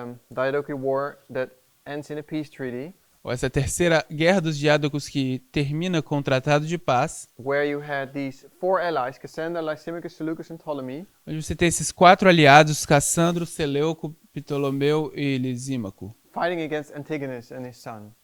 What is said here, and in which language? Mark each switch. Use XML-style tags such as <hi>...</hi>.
<en>Diadochi War that ends in a peace treaty.</en> <pt>ou essa terceira guerra dos diádocos que termina com um tratado de paz,</pt> <en>Where you had these four allies, Cassandra, Lysimachus, Seleucus, and Ptolemy.</en> <pt>onde você tem esses quatro aliados, Cassandro, Seleuco, Ptolomeu e Lisímaco.</pt> <en>Fighting against Antigonus and his son.</en>